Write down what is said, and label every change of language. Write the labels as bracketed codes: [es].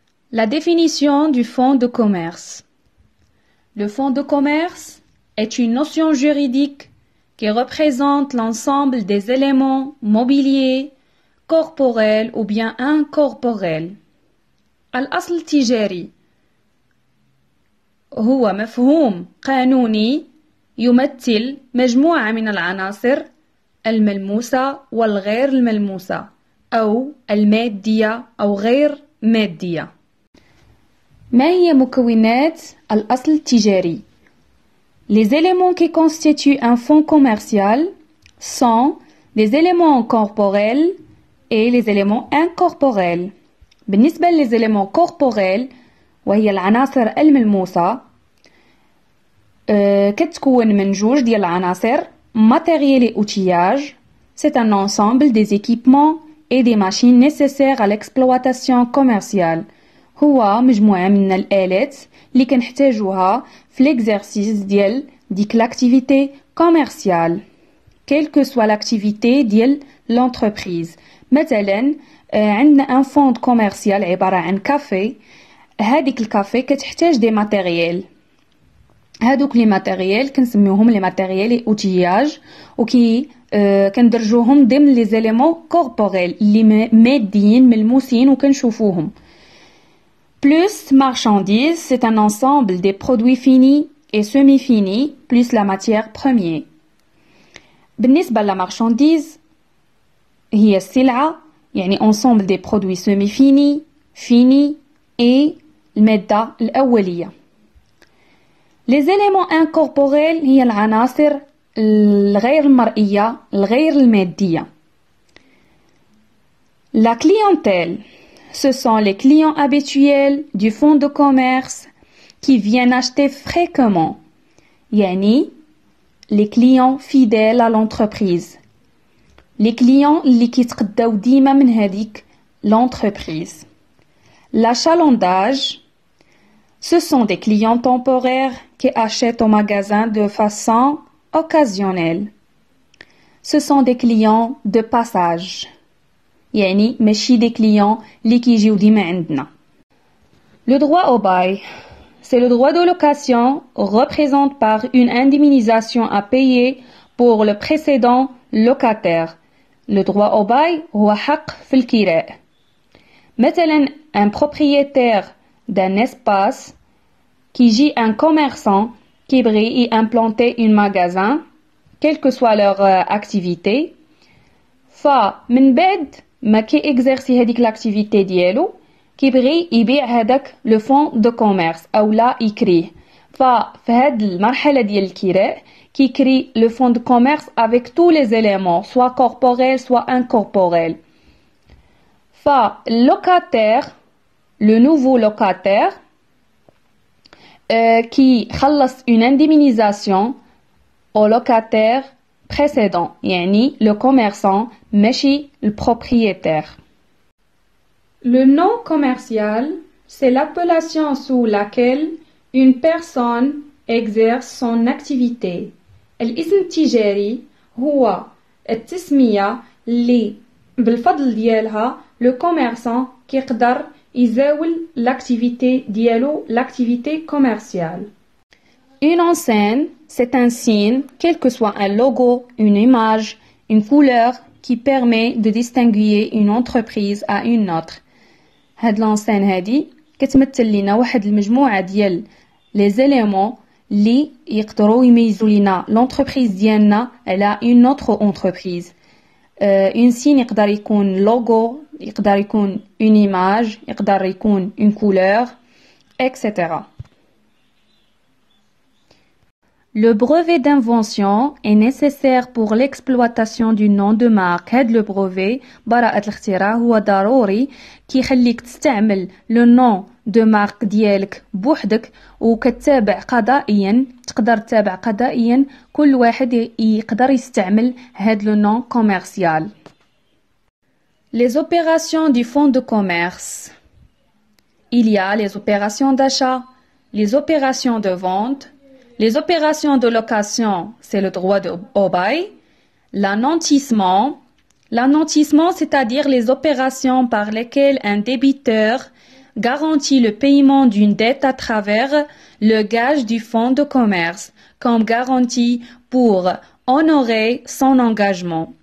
[fr] La définition du fonds de commerce. Le fonds de commerce est une notion juridique qui représente l'ensemble des éléments mobiliers, corporels ou bien incorporels. [ar] الأصل التجاري هو مفهوم قانوني يمثل مجموعة من العناصر الملموسة والغير الملموسة أو المادية أو غير مادية. ما هي مكونات الأصل التجاري؟ [fr] Les éléments qui constituent un fonds commercial sont les éléments corporels et les éléments incorporels. [ar] بالنسبة [fr] les éléments corporels [ar] وهي العناصر الملموسة كتكون من جوج ديال العناصر [fr] matériel et outillage. C'est un ensemble des équipements et des machines nécessaires à l'exploitation commerciale. [ar] هو مجموعة من الآلات اللي كنحتاجوها في l'exercice ديال ديك [fr] l'activité commerciale, quelle que soit l'activité [ar] ديال l'entreprise. مثلا عندنا [fr] un fonds commercial [ar] عبارة عن كافي. هذيك الكافي كتحتاج دي ماتيريال. هادوك لي ماتيريال كنسميوهم لي ماتيريال اي اوتياج وكي كندرجوهم ضمن لي زيليمون كوربوريل اللي ماديين ملموسين وكنشوفوهم. [fr] Plus marchandise, c'est un ensemble des produits finis et semi-finis, plus la matière première. [ar] بالنسبة للمارشانديز هي السلعة يعني [fr] ensemble des produits semi-finis, finis et [ar] المادة الأولية. [fr] Les éléments incorporels [ar] هي العناصر الغير المرئية الغير المادية. [fr] La clientèle, ce sont les clients habituels du fonds de commerce qui viennent acheter fréquemment. يعني les clients fidèles à l'entreprise. Les clients [ar] اللي كيتقداو ديما من هذيك l'entreprise. [fr] L'achalandage, ce sont des clients temporaires qui achètent au magasin de façon occasionnelle. Ce sont des clients de passage. [ar] يعني ماشي [fr] des clients [ar] اللي كيجيو ديما عندنا. [fr] Le droit au bail, c'est le droit de location représenté par une indemnisation à payer pour le précédent locataire. Le droit au bail [ar] هو حق في الكراء. مثلا [fr] un propriétaire d'un espace qui gît un commerçant qui brie y implanter un magasin, quelle que soit leur activité. [ar] فمن بعد ما كي اكزرسي هذيك لاكتيفيتي ديالو كيبغي يبيع هذاك لو فون دو كوميرس او لا يكريه. ففي هاد المرحله ديال الكراء كيكري لو فون دو كوميرس [fr] avec tous les éléments soit corporels soit incorporels. فاللوكاتير le nouveau locataire qui خلص une indemnisation au locataire précédent يعني le commerçant ماشي le propriétaire. Le nom commercial, c'est l'appellation sous laquelle une personne exerce son activité. [ar] الاسم التجاري هو التسمية اللي بالفضل ديالها le commerçant كيقدر يزاول l'activité ديالو [fr] l'activité commerciale. Une enseigne, c'est un signe, quel que soit un logo, une image, une couleur qui permet de distinguer une entreprise à une autre. [ar] هاد l'enseigne هادي كتمثل لنا واحد المجموعة ديال les éléments اللي يقدروا يميزوا لنا l'entreprise ديالنا على [fr] une autre entreprise. Une signe [ar] يقدر يكون [fr] logo, يقدر يكون une image, يقدر يكون une couleur, etc. Le brevet d'invention est nécessaire pour l'exploitation du nom de marque. [ar] هاد le brevet براءة الاختراع هو ضروري كيخليك تستعمل [fr] le nom de marque [ar] ديالك بوحدك وكتتابع قضائيا تقدر تتابع قضائيا كل واحد يقدر يستعمل هاد [fr] le nom commercial. Les opérations du fonds de commerce. Il y a les opérations d'achat, les opérations de vente, les opérations de location, c'est le droit au bail, l'annantissement, c'est-à-dire les opérations par lesquelles un débiteur garantit le paiement d'une dette à travers le gage du fonds de commerce, comme garantie pour honorer son engagement.